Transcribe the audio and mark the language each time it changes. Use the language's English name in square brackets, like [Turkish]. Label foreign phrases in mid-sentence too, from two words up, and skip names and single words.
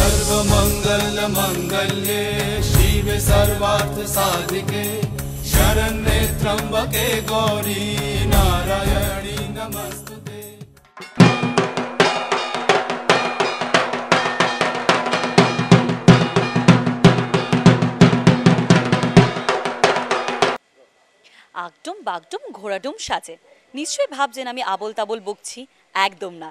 [Sanskrit] सर्वमंगल मंगल्ये शिवे सर्वार्थ साधिके शरण्ये त्र्यंबके गौरी नारायणी नमस्तुते। [Bangla] আগডুম বাগডুম ঘোড়াডুম সাজে। নিশ্চয়ই ভাবছেন আমি আবোল তাবোল বকছি, একদম না।